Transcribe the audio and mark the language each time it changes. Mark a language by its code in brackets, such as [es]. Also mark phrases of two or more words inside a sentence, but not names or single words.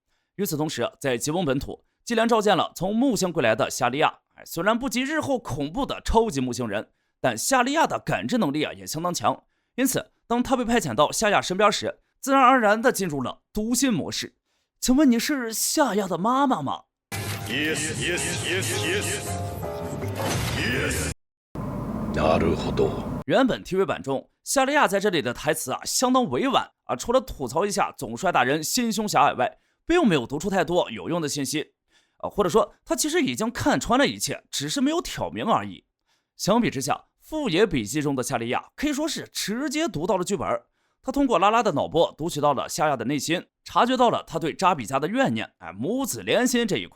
[zh] 与此同时，在吉翁本土，基连召见了从木星归来的夏利亚，虽然不及日后恐怖的超级木星人，但夏利亚的感知能力也相当强，因此当他被派遣到夏亚身边时，自然而然地进入了读心模式。请问你是夏亚的妈妈吗？ [en] Yes, yes, yes, yes. Yes. [ja] なるほど。 [zh] 原本 TV 版中，夏利亚在这里的台词相当委婉除了吐槽一下总帅大人心胸狭隘外，并没有读出太多有用的信息或者说他其实已经看穿了一切，只是没有挑明而已。相比之下，富野笔记中的夏利亚可以说是直接读到了剧本，他通过拉拉的脑波读取到了夏亚的内心，察觉到了他对扎比家的怨念母子连心这一块。